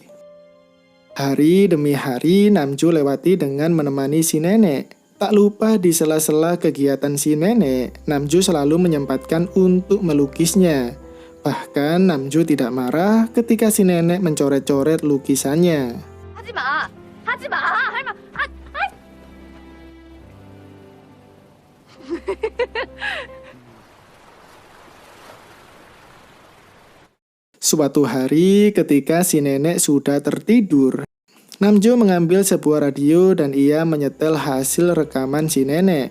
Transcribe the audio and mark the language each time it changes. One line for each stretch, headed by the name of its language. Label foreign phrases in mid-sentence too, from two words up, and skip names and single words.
Indonesian: Hari demi hari Namjo lewati dengan menemani si nenek. Tak lupa di sela-sela kegiatan si nenek, Namjo selalu menyempatkan untuk melukisnya. Bahkan Namjo tidak marah ketika si nenek mencoret-coret lukisannya.
Korean: 하지마! 하지마! 할머!
Indonesian: Suatu hari ketika si nenek sudah tertidur, Namjo mengambil sebuah radio dan ia menyetel hasil rekaman si nenek.